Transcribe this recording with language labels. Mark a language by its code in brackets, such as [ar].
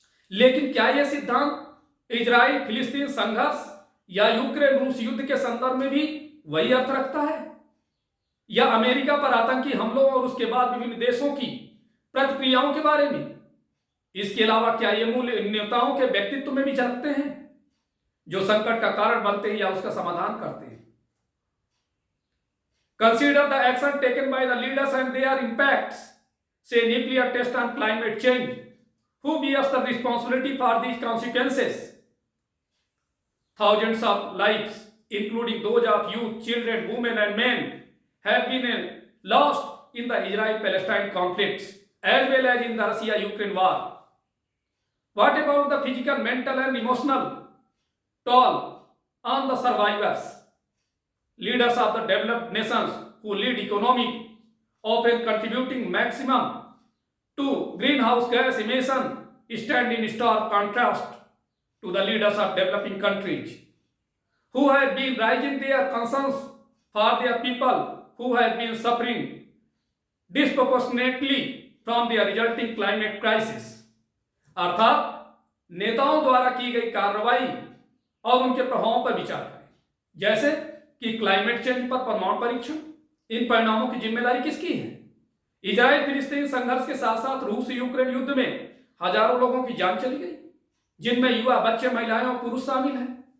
[hi] लेकिन क्या यह सिद्धांत इजराइल फिलिस्तीन संघर्ष या यूक्रेन रूस युद्ध के संदर्भ में भी वही अर्थ रखता है, या अमेरिका पर आतंकी हमलों और उसके बाद विभिन्न देशों की प्रतिक्रियाओं के बारे में? इसके अलावा क्या ये मूल्य नेताओं के व्यक्तित्व में भी झलकते हैं जो संकट का कारण बनते हैं या उसका समाधान करते हैं? [en] Consider the action taken by the leaders and their impacts. Say nuclear test on climate change. Who bears the responsibility for these consequences? Thousands of lives, including those of youth, children, women and men, have been lost in the Israel-Palestine conflicts as well as in the Russia-Ukraine war. What about the physical, mental and emotional toll on the survivors? Leaders of the developed nations who lead economy, often contributing maximum to greenhouse gas emission, stand in stark contrast to the leaders of developing countries who have been raising their concerns for their people who have been suffering disproportionately from the resulting climate crisis. [hi] अर्थात नेताओं द्वारा की गई कार्रवाई और उनके प्रभावों पर विचार करें, जैसे कि क्लाइमेट चेंज पर परमाणु परीक्षण। इन परिणामों की जिम्मेदारी किसकी है? इजराइल फिलिस्तीन संघर्ष के साथ साथ रूस यूक्रेन युद्ध में हजारों लोगों की जान चली गई, जिनमें युवा, बच्चे, महिलाएं और पुरुष शामिल हैं।